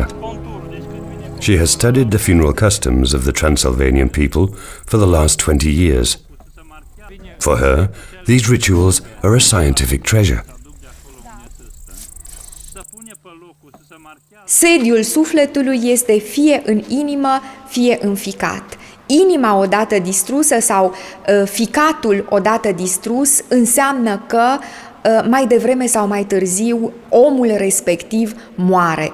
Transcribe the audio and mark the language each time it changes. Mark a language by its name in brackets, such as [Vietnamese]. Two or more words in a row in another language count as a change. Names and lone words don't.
[English] She has studied the funeral customs of the Transylvanian people for the last 20 years. For her, these rituals are a scientific treasure. [Romanian] Sediul sufletului este fie în inimă, fie în ficat. Inima odată distrusă sau ficatul odată distrus înseamnă că mai devreme sau mai târziu omul respectiv moare.